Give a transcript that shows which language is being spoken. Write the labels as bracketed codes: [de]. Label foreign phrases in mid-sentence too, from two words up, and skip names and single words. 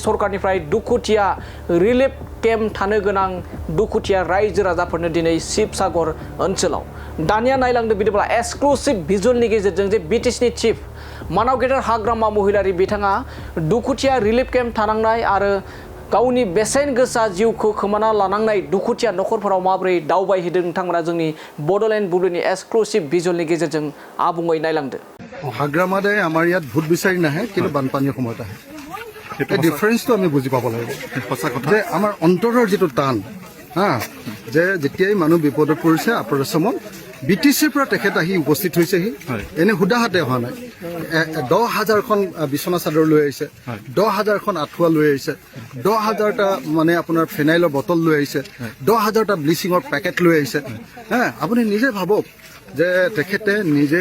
[brx] सरकारनिफ्राय दुखुथिया [en] relief camp [brx] थानो गोनां दुखुथिया रायजो राजाफोरनो दिनै शिबसागर ओनसोलाव दानिया नायलांदों बिदिब्ला एक्सक्लुसिभ भिजुअलनि गेजेरजों जे बिटिसिनि चिफ मानाव गेदेर हाग्रामा महिलारि बिथाङा दुखुथिया [en] relief camp [brx] थानांनाय आरो गावनि बेसेन गोसा जिउखौ खोमाना लानांनाय दुखुथिया नखरफोराव माबोरै दावबायहैदों नोंथांमोना जोंनि बड'लेण्ड बुब्लिनि एक्सक्लुसिभ भिजुअलनि गेजेरजों आबुङै नायलांदो [as] হাগ্ৰামাদে আমাৰ যাত ভোট বিচাৰি নাহে কিন্তু বানপানীৰ সময়ত আহে এই ডিফাৰেন্সটো আমি বুজি পাব লাগিব যে আমাৰ অন্তৰৰ যিটো টান যে যেতিয়াই মানুহ বিপদত পৰিছে আপোনাৰ সময় বিটিচিৰ পৰা তেখেত আহি উপস্থিত হৈছেহি এনে হুদাহাতে হোৱা নাই 10,000খন বিছনা চাদৰ লৈ আহিছে 10,000খন আঁঠুৱা লৈ আহিছে 10,000টা মানে আপোনাৰ ফেনাইলৰ বটল লৈ আহিছে 10,000টা ব্লিচিঙৰ পেকেট লৈ আহিছে আপুনি নিজে ভাবক যে তেখেতে নিজে